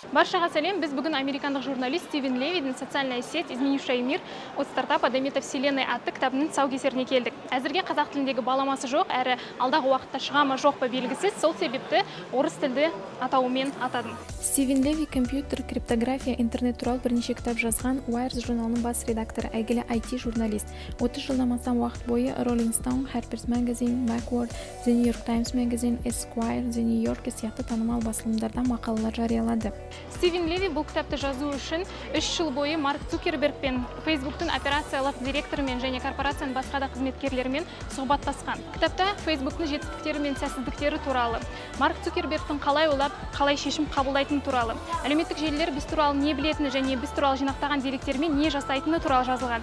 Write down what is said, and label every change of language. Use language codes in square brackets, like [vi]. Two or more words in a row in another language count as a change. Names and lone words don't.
[kk] Баршаға сәлем, біз бүгін американдық журналист Стивен Левидің «Социальная сеть, изменившая мир. От стартапа до метавселенной» атты кітабының тұсаукесеріне келдік. Әзірге қазақ тіліндегі баламасы жоқ, әрі алдағы уақытта шыға ма жоқ па белгісіз, сол себепті орыс тілді атауымен атадым. Стивен Леви компьютер, криптография, интернет туралы бірнеше кітап жазған, Wired журналының бас редакторы, әйгілі IT журналист. 30 жылдан астам уақыт бойы Rolling Stone, Harper's Magazine, Macworld, The New York Times Magazine, Esquire, The New Yorker сияқты танымал басылымдарда мақалалар жариялады. Стивен Леви бұл кітапты жазу үшін 3 жыл бойы Марк Цукерберг пен Фейсбуктың операциялық директорымен және корпорацияның басқа да қызметкерлерімен сұхбаттасқан. Кітапта Фейсбуктың жетістіктері мен сәтсіздіктері туралы, Марк Цукербергтің қалай ойлап, қалай шешім қабылдайтыны туралы, әлеуметтік желілер біз туралы не білетіні және біз туралы жинақтаған деректермен не жасайтыны туралы жазылған.